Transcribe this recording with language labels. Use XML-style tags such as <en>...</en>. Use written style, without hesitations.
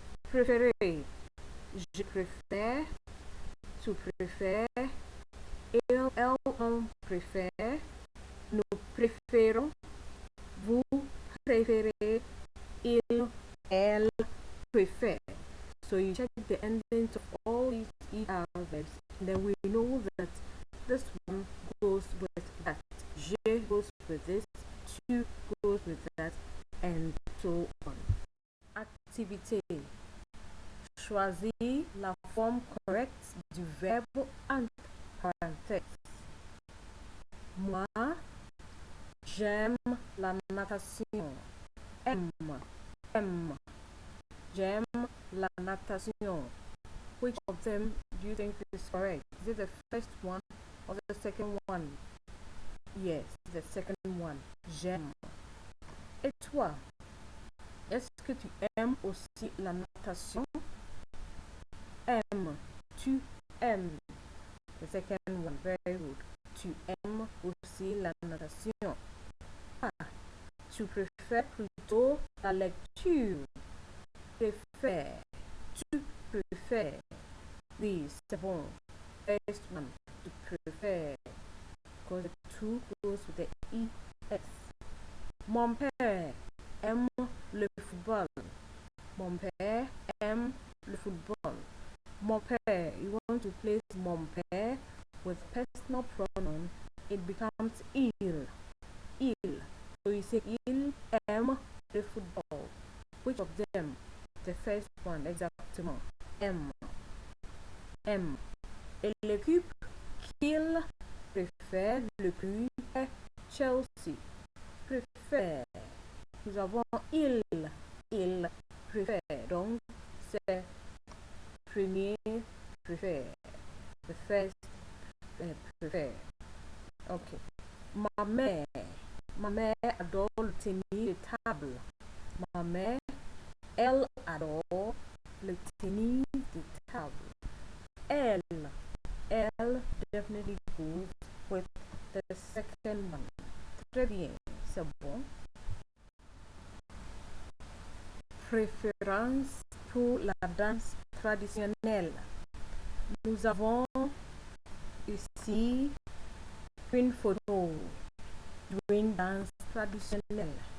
<fr>Préférer, je préfère, tu préfères, il, elle, on préfère, nous préférons, vous préférez, il, elle préfère.</fr> <en>So you check the endings of all these ER verbs, and then we know that this one goes with that, je goes with this, tu goes with that, and so on.</en> <fr>Activité. Choisis la forme correcte du verbe entre parenthèses. Moi, j'aime la natation. Aime. J'aime la natation.</fr> <en>Which of them do you think is correct? Is it the first one or the second one? Yes, the second one. J'aime.</en> <fr>Et toi? Est-ce que tu aimes aussi la natation?</fr> <en>Aime. Tu aimes. The second one. Very good.</en> <fr>Tu aimes aussi la natation. Ah, tu préfères plutôt la lecture. Préfère. Tu préfères. Oui, c'est bon.</fr> <en>First one.</en> <fr>Tu préfères.</fr> <en>Because the two goes with the ES.</en> <fr>Mon père aime le football. Mon père aime le football.</fr> <en>Mon père, you want to place mon père with personal pronoun, it becomes il. Il. So you say</en> <fr>il aime le football.</fr> <en>Which of them? The first one, exactement.</en> <fr>Aime. Aime. Et l'équipe qu'il préfère le plus est Chelsea. Préfère. Nous avons il préfère. Donc, c'est premier préfère.</fr> <en>The first préfère. Ok.</en> <fr>Ma mère adore le tennis de table. Ma mère, elle adore le tennis de table.</fr> <en>Elle definitely goes with the second one.</en> <fr>Très bien, c'est bon. Préférence pour la danse traditionnelle. Nous avons ici une photo d'une danse traditionnelle.</fr>